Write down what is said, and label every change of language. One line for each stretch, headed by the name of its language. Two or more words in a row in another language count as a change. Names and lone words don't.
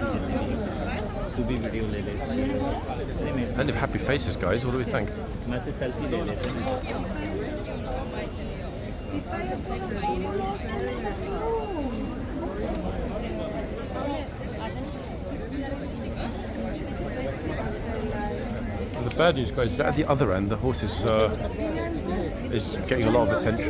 Hindi: तू भी वीडियो ले ले
English: And if happy faces, guys, what do we think?
Hindi: मैं से सेल्फी ले लेते हैं
English: And the bad news, guys, is that at the other end, the horse is getting a lot of attention.